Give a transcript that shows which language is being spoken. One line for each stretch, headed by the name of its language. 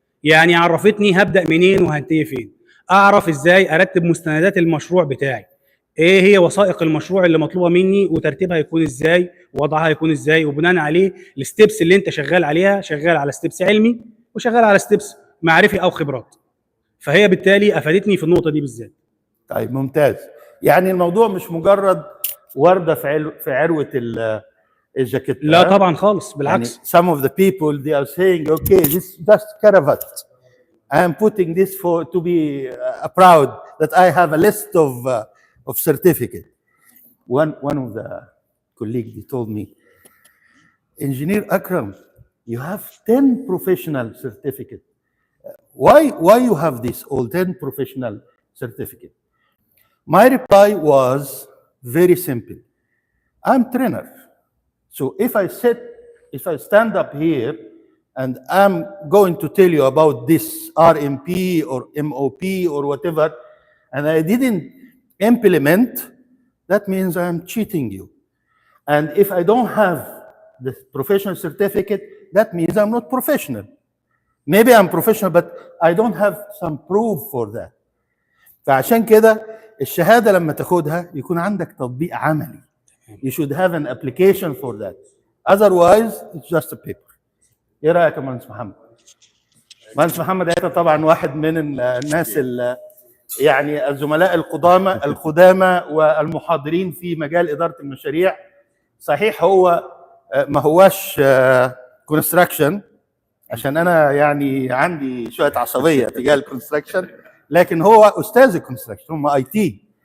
Arabic: يعني عرفتني هبدا منين وهنتهي فين، اعرف ازاي ارتب مستندات المشروع بتاعي، ايه هي وثائق المشروع اللي مطلوبه مني وترتيبها يكون ازاي ووضعها يكون ازاي، وبناء عليه الستبس اللي انت شغال عليها، شغال على ستبس علمي وشغال على ستبس معرفي او خبرات. فهي بالتالي افادتني في النقطه دي بالذات. طيب ممتاز. يعني الموضوع مش مجرد ورده في عروه الجاكيت. لا طبعا خالص، يعني بالعكس.
English: some of the people they are saying okay this just cravat. I am putting this for to be proud that I have a list of certificate. One of the colleagues he told me, Engineer Akram, you have 10 professional certificate. Why you have this all 10 professional certificate? My reply was very simple. I'm trainer. So if I stand up here and I'm going to tell you about this RMP or MOP or whatever, and I didn't implement, that means I'm cheating you. And if I don't have the professional certificate, that means I'm not professional. Maybe I'm professional, but I don't have some proof for that.
Arabic: فعشان كده الشهادة لما تاخدها يكون عندك تطبيق عملي.
English: You should have an application for that. Otherwise, it's just a paper.
Arabic: ايه رايك يا مهندس محمد؟ مهندس محمد انت طبعا واحد من الناس يعني الزملاء القدامى والمحاضرين في مجال اداره المشاريع. صحيح هو ما هواش كونستراكشن، عشان انا يعني عندي شويه عصبيه تجاه الكونستراكشن، لكن هو استاذ الكونستراكشن، هم IT.